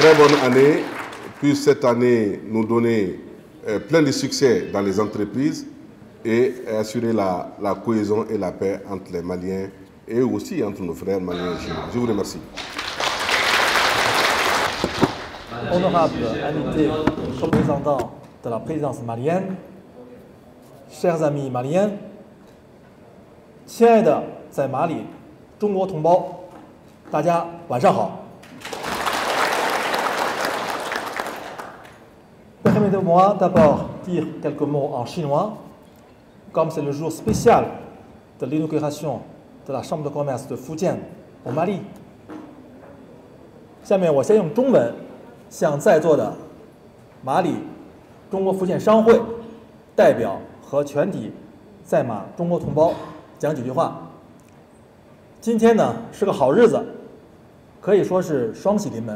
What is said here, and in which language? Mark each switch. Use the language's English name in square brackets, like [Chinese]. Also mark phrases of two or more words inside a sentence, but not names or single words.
[French] Très bonne année, puisse cette année nous donner plein de succès dans les entreprises et assurer la cohésion et la paix entre les Maliens et aussi entre nos frères maliens et chinois. Je vous remercie. Honorable invité représentant de la présidence malienne, chers amis maliens， [Chinese] 亲爱的在马里中国同胞，大家晚上好。 [French] Permettez-moi d'abord dire quelques mots en chinois, comme c'est le jour spécial de l'inauguration de la Chambre de commerce de Fujian au Mali。 [Chinese] 下面我先用中文向在座的马里中国福建商会代表和全体在马中国同胞讲几句话。今天呢是个好日子，可以说是双喜临门。